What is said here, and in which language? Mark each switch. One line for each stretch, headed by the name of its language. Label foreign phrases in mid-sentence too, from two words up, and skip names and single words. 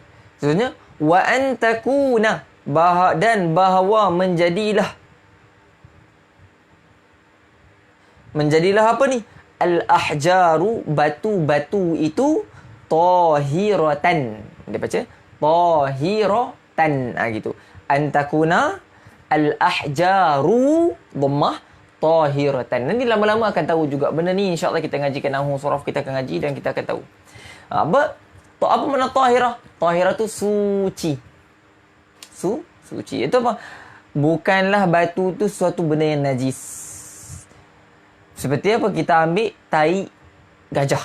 Malay: Seterusnya,
Arabic: وأن تكون,
Malay: dan bahawa menjadilah apa ni? Al-ahjaru, batu-batu itu tahiratan. Dia baca tahiratan. Gitu.
Arabic: أن تكون الأحجار ضمة طاهرة.
Malay: Nanti lama-lama akan tahu juga benda ni.
Arabic: إن شاء الله
Malay: kita ngajikan
Arabic: نحو صرف,
Malay: kita akan ngaji dan kita akan tahu. Apa makna tahirah? Tahirah tu suci. Suci. Itu apa? Bukanlah batu tu suatu benda yang najis. Seperti apa? Kita ambil tai gajah.